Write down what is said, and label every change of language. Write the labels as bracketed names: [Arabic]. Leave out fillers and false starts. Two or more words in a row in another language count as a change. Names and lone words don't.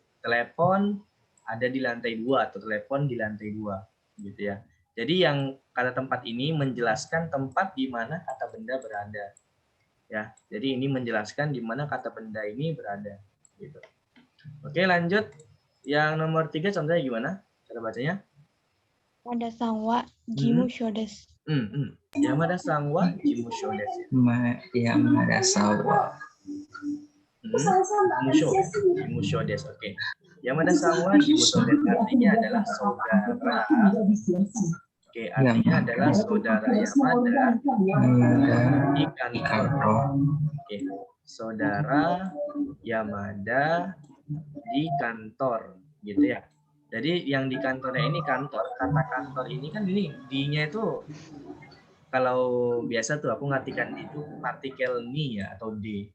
[Indonesian] Telepon ada di lantai 2 atau telepon di lantai 2 gitu ya. Jadi yang kata tempat ini menjelaskan tempat di mana kata benda berada. Ya. Jadi ini menjelaskan di mana kata benda ini berada gitu. Oke, lanjut. Yang nomor 3 contohnya gimana? Cara bacanya? [Japanese] 山田さん は 事務所 です. 山田さん は 事務所 です. 山田さん は事務所 です. [Indonesian] Oke. [Japanese] 山田さん は 事務所 です [Indonesian] artinya adalah saudara. Oke, artinya adalah saudara Yamada di kantor. Oke, saudara Yamada di kantor gitu ya. Jadi yang di kantornya ini kantor, kata kantor ini kan ini di-nya itu kalau biasa tuh aku ngartikan di itu partikel ni ya atau di.